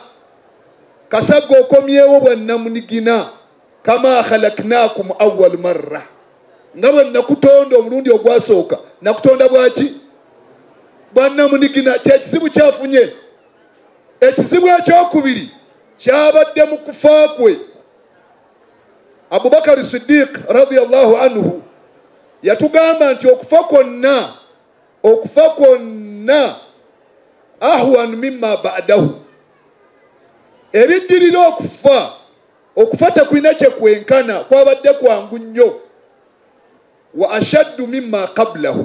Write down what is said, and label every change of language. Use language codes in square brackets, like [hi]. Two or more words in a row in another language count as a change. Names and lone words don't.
[lg] Kasagga okomyewo bwannamunigina [ar] كما خلقناكم أول مرة. [lg] Nga bwe nakutonda omulundi ogwasooka nakutonda bwaki bwannamunigina. Kyekizibu kyafunye. Ekizibu ekyokubiri kyabadde mu kufa kwe. Abubakar Siddiq radiyallahu anhu yatugamba nti okufa kwonna [ar] أهون مما بعده. [lg] Ebiddirira okufa tekulina kyekwenkana kwabadde kwangu nnyo. [ar] وأشد مما قبله.